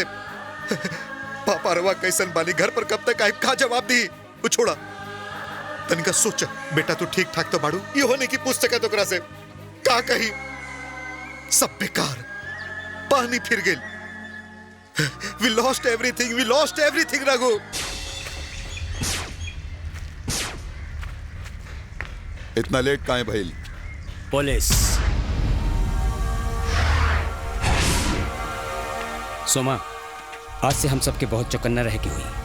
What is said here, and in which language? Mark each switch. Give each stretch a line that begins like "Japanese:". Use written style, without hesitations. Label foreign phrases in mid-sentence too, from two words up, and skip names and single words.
Bhojpuri: पापा रवा कैसन बानी, घर पर कब तक आए, का जवाब दी? वो छोड़ा, तनिका सोच बेटा तू ठीक ठाक तो बाड़ू? ये होने की पूछ सके तो ओकरा से का कही? सब बेकार, पानी फिर गई।
English: We lost everything रघु।
Bhojpuri: इतना लेट काहे भइल? पुलिस। सोमा, आज से हम सबके बहुत चौकन्ना रह के हुई।